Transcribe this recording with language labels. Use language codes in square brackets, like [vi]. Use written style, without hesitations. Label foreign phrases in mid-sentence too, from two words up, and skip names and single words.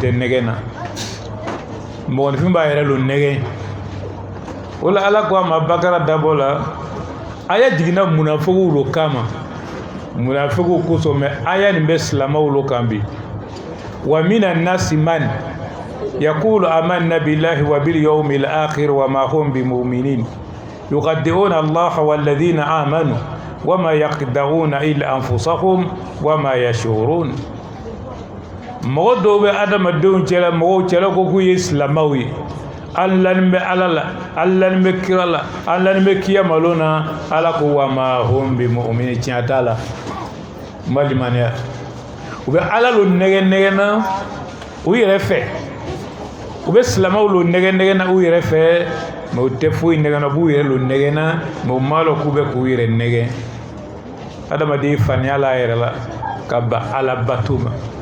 [bm] tɛ nɛgɛn na mɔgɔnifin b'a yɛrɛ lo nɛgɛn o la ala ko a ma bakara dabɔ la aya jiginna munafigiw lo kama munafigiw kosɔn mɛ aya nin bɛ silamaw lo kan bi [ar] ومن الناس من يقول آمنا بالله وباليوم الآخر وما هم بمؤمنين يخدعون الله والذين آمنوا وما يخدعون إلا أنفسهم وما يشعرون [bm] mɔgɔ dɔw bɛ adamadenw cɛla mɔgɔw cɛla ko k'u ye silamɛw ye an lanin bɛ ala la an lanin bɛ kira la an lanin bɛ kiyamalo na ala ko [ar] وما هم بمؤمنين [bm] tiɲɛ t'a la malimaniya u bɛ ala lo nɛgɛ na u yɛrɛ fɛ u bɛ silamɛw lo nɛgɛ na u yɛrɛ fɛ mɛ u tɛ foyi nɛgɛ na b'u yɛrɛ lo nɛgɛ na mɛ u m'a lɔn k'u bɛ k'u yɛrɛ nɛgɛ adamaden faniya la a yɛrɛ la ka ba ala bato ma